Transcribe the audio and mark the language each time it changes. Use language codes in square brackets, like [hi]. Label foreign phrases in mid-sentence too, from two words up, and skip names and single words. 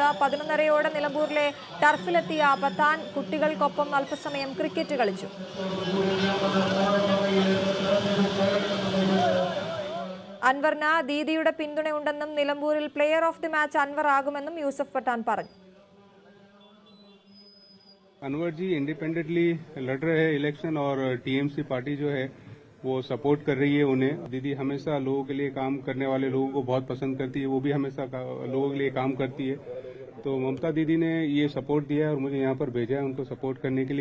[ml] 11:30 നിലമ്പൂരിലെ ടർഫിലെത്തിയ പത്താൻ കുട്ടികൾക്കൊപ്പം അല്പസമയം ക്രിക്കറ്റ് കളിച്ചു. അൻവറിന് ദീദിയുടെ പിന്തുണയുണ്ടെന്നും നിലമ്പൂരിൽ [en] player of the match [ml] അൻവർ ആകുമെന്നും യൂസഫ് പത്താൻ പറഞ്ഞു. [hi] अनवर जी इंडिपेंडेंटली लड़ रहे हैं इलेक्शन और TMC पार्टी जो है वो सपोर्ट कर रही है उन्हें। दीदी हमेशा लोगों के लिए काम करने वाले लोगों को बहुत पसंद करती है, वो भी हमेशा लोगों के लिए काम करती है। तो ममता दीदी ने ये सपोर्ट दिया है और मुझे यहाँ पर भेजा है उनको सपोर्ट करने के लिए।